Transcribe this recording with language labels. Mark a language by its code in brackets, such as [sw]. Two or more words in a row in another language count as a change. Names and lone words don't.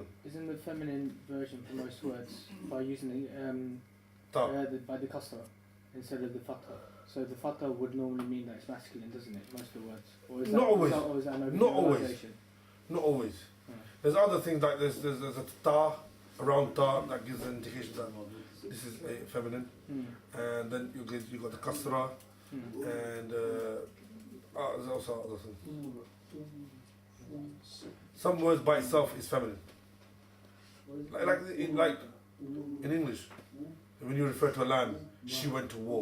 [en] Isn't the feminine version for most words by using Ta. by the kasra instead of the fatha? So the fatha would normally mean that it's masculine, doesn't it? Most of the words. Or is Not always. Or is that an Not always. overgeneralization? Not always. Oh. There's other things like there's a ta, a round ta that gives an indication that this is a feminine. And then you got the kasra, and there's also other things. Some words by itself is feminine. Like in English, when you refer to a land, she went to war.